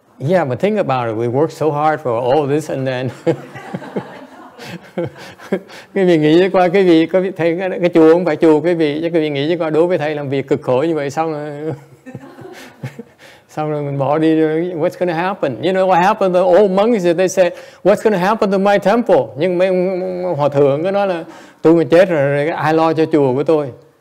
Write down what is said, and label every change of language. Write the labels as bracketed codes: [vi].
[en] Yeah, but think about it. We work so hard for all this and then [vi] quý vị nghĩ qua quý vị có thầy cái chùa không phải chùa quý vị, chứ quý vị nghĩ qua đối với thầy làm việc cực khổ như vậy xong rồi xong rồi mình bỏ đi, [en] what's going to happen? You know what happened to the old monks? They said, what's going to happen to my temple? [vi] Nhưng mấy ông hòa thượng có nói là tôi mà chết rồi ai lo cho chùa của tôi?